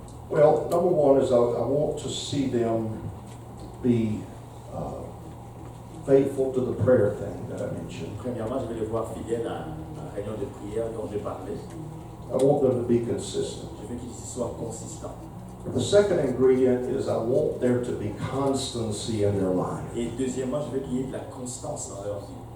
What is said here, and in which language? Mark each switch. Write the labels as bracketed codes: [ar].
[en] Well, number one is I want to see them be faithful to the prayer thing that I mentioned. [fr] Premièrement, je vais les voir fidèles à la réunion de prière dont je parlais. [en] I want them to be consistent. [fr] Je veux qu'ils soient consistants. [en] The second ingredient is I want there to be constancy in their life. [fr] Et deuxièmement, je veux qu'il y ait de la constance dans leur vie.